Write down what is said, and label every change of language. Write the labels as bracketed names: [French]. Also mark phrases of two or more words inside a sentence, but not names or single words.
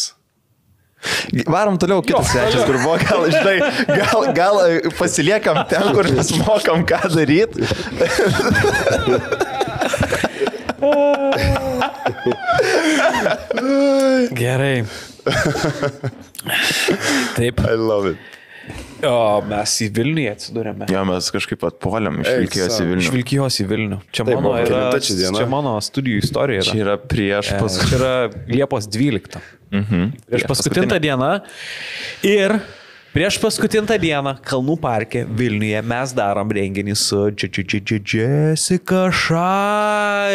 [Lithuanian] Varom toliau kitas svečias, kur buvo, gal pasiliekam ten, kur mes mokam ką daryti. Gerai. Taip. [English] I love it. [Lithuanian] O mes į Vilnių atsidūrėme. Jo, mes kažkaip atpuolėm iš Vilkijos į Vilnių. Iš Vilkijos į Vilnių. Čia mano studijų istorija yra. Čia yra čia yra Liepos 12. Prieš paskutinę dieną. Ir prieš paskutinę dieną Kalnų parke Vilniuje mes darom renginį su Jessica Šai.